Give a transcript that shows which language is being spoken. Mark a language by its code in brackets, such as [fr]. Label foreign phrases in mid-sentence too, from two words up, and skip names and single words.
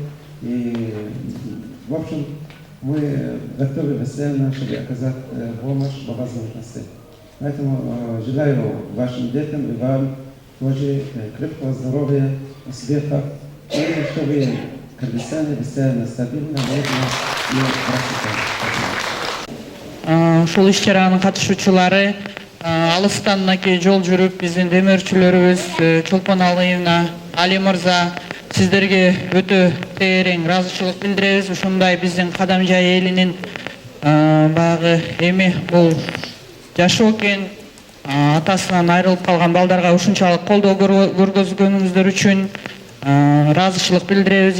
[ru] И, в общем, мы готовы постоянно, чтобы оказать помощь по возможности. Поэтому желаю вашим детям и вам тоже крепкого здоровья, успеха, и чтобы Кыргызстане постоянно стабильно, мирно и процветало. [ky] Ушул иш-чаранын катышуучулары алыстан мынакей жол жүрүп биздин демөөрчүлөрүбүз Чолпон Алиевна, Али мырза сиздерге өтө терең ыраазычылык билдиребиз. Ушундай биздин Кадамжай элинин баягы эми бул жашоо экен, атасынан айрылып калган балдарга ушунчалык колдоо көргөзгөнүңүздөр үчүн ыраазычылык билдиребиз.